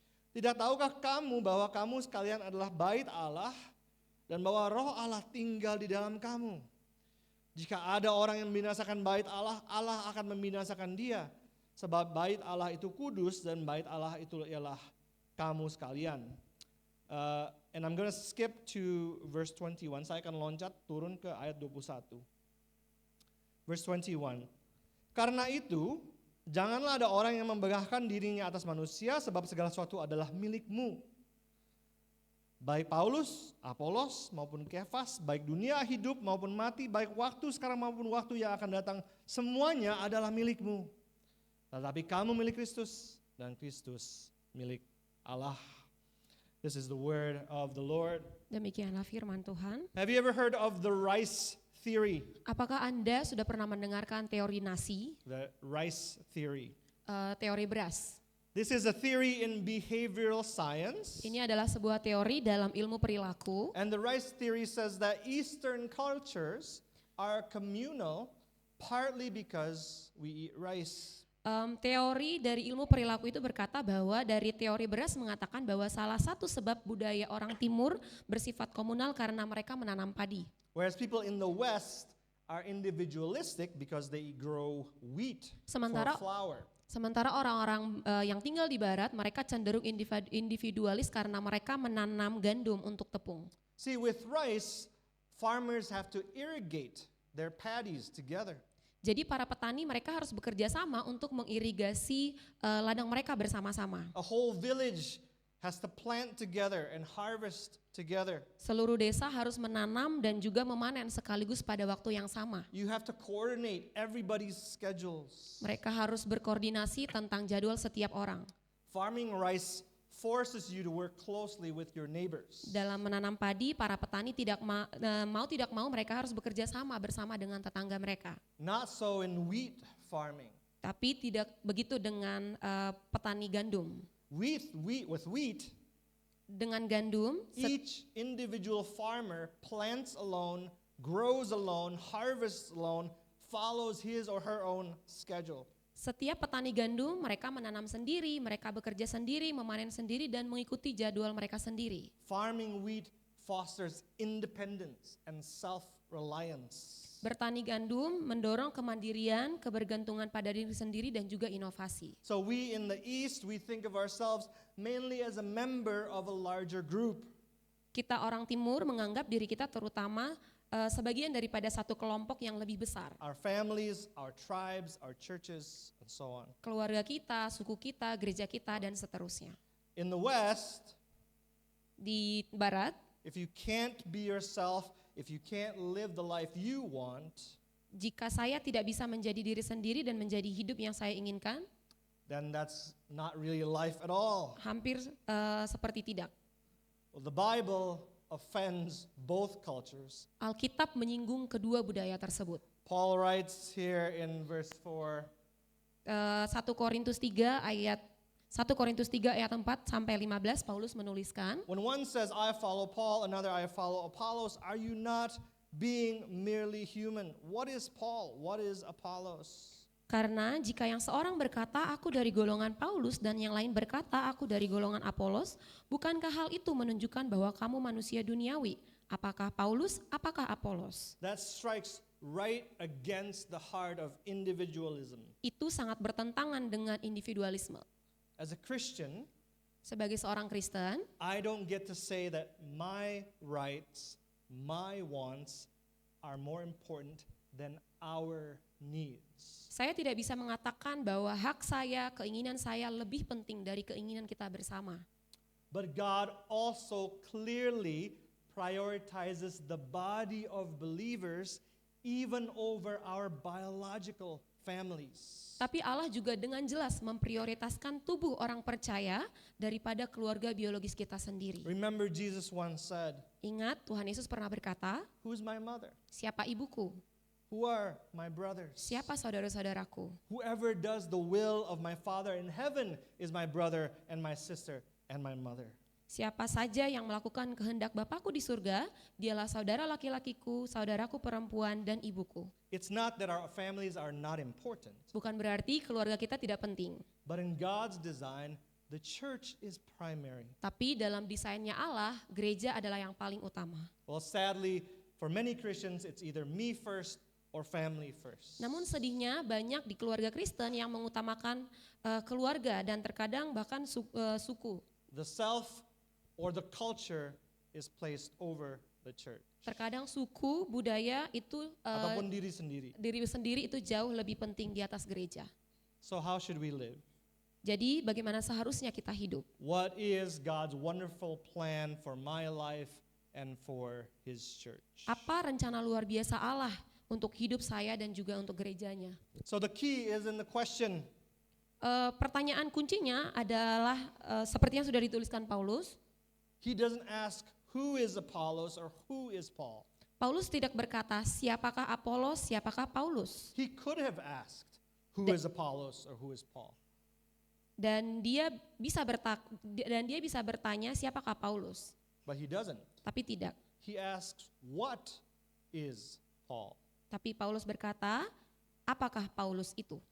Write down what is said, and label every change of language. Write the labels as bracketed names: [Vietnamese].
[Indonesian] Tidak tahukah kamu bahwa kamu sekalian adalah bait Allah, dan bahwa roh Allah tinggal di dalam kamu. Jika ada orang yang membinasakan bait Allah, Allah akan membinasakan dia. Sebab bait Allah itu kudus dan bait Allah itu ialah kamu sekalian. [English] And I'm going to skip to verse 21. [Indonesian] Saya akan loncat turun ke ayat 21. [English] Verse 21. [Indonesian] Karena itu, janganlah ada orang yang membanggakan dirinya atas manusia, sebab segala sesuatu adalah milikmu. Baik Paulus, Apolos maupun Kefas, baik dunia hidup maupun mati, baik waktu sekarang maupun waktu yang akan datang, semuanya adalah milikmu. Tetapi kamu milik Kristus dan Kristus milik Allah. [English] This is the word of the Lord. [Indonesian] Demikianlah firman Tuhan. [English] Have you ever heard of the rice theory? [Indonesian] Apakah Anda sudah pernah mendengarkan teori nasi, [English] The rice theory. [Indonesian] teori beras? [English] This is a theory in behavioral science. [Indonesian] Ini adalah sebuah teori dalam ilmu perilaku. [English] And the rice theory says that Eastern cultures are communal partly because we eat rice. [Indonesian] Teori dari ilmu perilaku itu berkata bahwa dari teori beras mengatakan bahwa salah satu sebab budaya orang timur bersifat komunal karena mereka menanam padi. [English] Whereas people in the West are individualistic because they grow wheat [Indonesian] Sementara [English] for flour. [Indonesian] Sementara orang-orang yang tinggal di barat mereka cenderung individualis karena mereka menanam gandum untuk tepung. [English] See, with rice, farmers have to irrigate their paddies together. [Indonesian] Jadi para petani mereka harus bekerja sama untuk mengirigasi ladang mereka bersama-sama. [English] A whole village has to plant together and harvest together. [Indonesian] Seluruh desa harus menanam dan juga memanen sekaligus pada waktu yang sama. [English] You have to coordinate everybody's schedules. [Indonesian] Mereka harus berkoordinasi tentang jadwal setiap orang. [English] Farming rice forces you to work closely with your neighbors. [Indonesian] Dalam menanam padi, para petani tidak mau mereka harus bekerja sama bersama dengan tetangga mereka. [English] Not so in wheat farming. [Indonesian] Tapi tidak begitu dengan petani gandum. [English] With wheat, [Indonesian] Dengan gandum, [English] each individual farmer plants alone, grows alone, harvests alone, follows his or her own schedule. [Indonesian] setiap petani gandum mereka menanam sendiri, mereka bekerja sendiri, memanen sendiri dan mengikuti jadwal mereka sendiri. [English] Farming wheat fosters independence and self-reliance. [Indonesian] Bertani gandum mendorong kemandirian, kebergantungan pada diri sendiri dan juga inovasi. [English] So we in the East, we think of ourselves mainly as a member of a larger group. [Indonesian] Kita orang timur menganggap diri kita terutama sebagian daripada satu kelompok yang lebih besar. [English] Our families, our tribes, our churches, and so on. [Indonesian] Keluarga kita, suku kita, gereja kita, dan seterusnya. [English] In the West, [Indonesian] Di barat, [English] if you can't be yourself, if you can't live the life you want, [Indonesian] jika saya tidak bisa menjadi diri sendiri dan menjadi hidup yang saya inginkan, [English] then that's not really life at all. [Indonesian] hampir seperti tidak. [English] Well, the Bible offends both cultures. [Indonesian] Alkitab menyinggung kedua budaya tersebut. [English] Paul writes here in verse 4, [Indonesian] 1 Korintus 3 ayat 4 sampai 15 Paulus menuliskan, [English] when one says, I follow Paul, another I follow Apollos, are you not being merely human? What is Paul? What is Apollos? [Indonesian] karena jika yang seorang berkata aku dari golongan Paulus dan yang lain berkata aku dari golongan Apolos, bukankah hal itu menunjukkan bahwa kamu manusia duniawi? Apakah Paulus, apakah Apolos? [English] That strikes right against the heart of individualism. [Indonesian] Itu sangat bertentangan dengan individualisme. [English] As a Christian, [Indonesian] Sebagai seorang Kristen, [English] I don't get to say that my rights, my wants are more important than our needs. [Indonesian] saya tidak bisa mengatakan bahwa hak saya, keinginan saya lebih penting dari keinginan kita bersama. [English] But God also clearly prioritizes the body of believers even over our biological families. [Indonesian] Tapi Allah juga dengan jelas memprioritaskan tubuh orang percaya daripada keluarga biologis kita sendiri. [English] Remember Jesus once said, [Indonesian] Ingat, Tuhan Yesus pernah berkata, [English] who's my mother? [Indonesian] siapa ibuku? [English] Who are my brothers? [Indonesian] Siapa saudara-saudaraku? [English] Whoever does the will of my Father in heaven is my brother and my sister and my mother. [Indonesian] Siapa saja yang melakukan kehendak Bapakku di surga, dialah saudara laki-lakiku, saudaraku perempuan, dan ibuku. [English] It's not that our families are not important, [Indonesian] Bukan berarti keluarga kita tidak penting. [English] but in God's design, the church is primary. [Indonesian] Tapi dalam desainnya Allah, gereja adalah yang paling utama. [English] Well, sadly, for many Christians, it's either me first or family first. [Indonesian] Namun sedihnya banyak di keluarga Kristen yang mengutamakan keluarga dan terkadang bahkan suku. [English] The self or the culture is placed over the church. [Indonesian] Terkadang suku, budaya itu Ataupun diri sendiri. diri sendiri itu jauh lebih penting di atas gereja. [English] So how should we live? [Indonesian] Jadi bagaimana seharusnya kita hidup? [English] What is God's wonderful plan for my life and for His church? [Indonesian] Apa rencana luar biasa Allah untuk hidup saya dan juga untuk gerejanya? [English] So the key is in the question, [Indonesian] Pertanyaan kuncinya adalah seperti yang sudah dituliskan Paulus. [English] he doesn't ask who is Apollos or who is Paul. [Indonesian] Paulus tidak berkata siapakah Apolos, siapakah Paulus. [English] He could have asked who is Apollos or who is Paul. [Indonesian] Dan dia bisa bertanya siapakah Paulus, [English] But he doesn't. [Indonesian] tapi tidak. [English] He asks, what is Paul? [Indonesian] Tapi Paulus berkata, apakah Paulus itu?